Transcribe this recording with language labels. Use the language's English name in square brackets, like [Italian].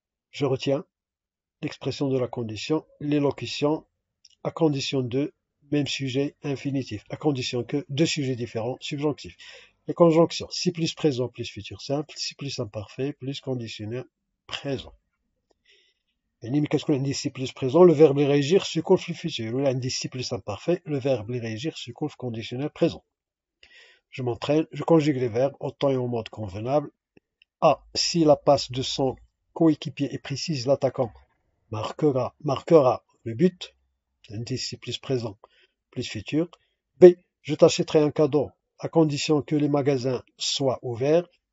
[French] Je retiens l'expression de la condition, l'élocution, à condition de, même sujet, infinitif, à condition que, deux sujets différents, subjonctifs. Les conjonctions, si plus présent plus futur simple, si plus imparfait plus conditionnel présent. [Arabic] يعني كتكون عندي سي بلس بريزون لو فيرب اللي غيجي خصو يكون في الفيتور ولا عندي سي بلس امبارفي لو فيرب اللي غيجي خصو يكون في كونديسيونيل بريزون. [French] Je m'entraîne, je conjugue les verbes au temps et au mode convenable. A. Si la passe de son coéquipier est précise, l'attaquant marquera le but. Indice si plus présent plus futur. B. Je t'achèterai un cadeau à condition que les magasins soient ouverts.